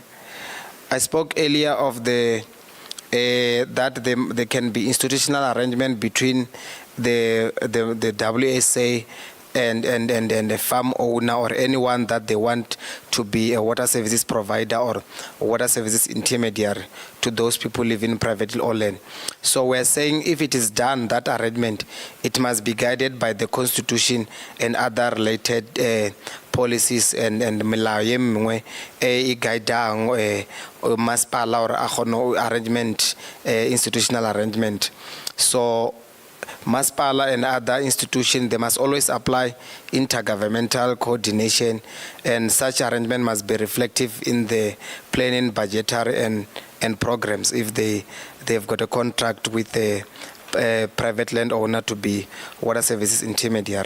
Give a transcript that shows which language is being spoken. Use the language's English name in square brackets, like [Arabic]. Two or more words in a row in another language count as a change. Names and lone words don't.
[English] I spoke earlier of the that there can be institutional arrangement between the WSA and a farm owner or anyone that they want to be a water services provider or water services intermediary to those people living privately owned land. So we're saying if it is done, that arrangement, it must be guided by the Constitution and other related policies and [Northern Sotho] melao ye mengwe e guidang masipala [English] or agono arrangement, institutional arrangement. So Masipala and other institutions, they must always apply intergovernmental coordination, and such arrangement must be reflective in the planning, budgetary and programs if they've got a contract with a private landowner to be water services intermediary.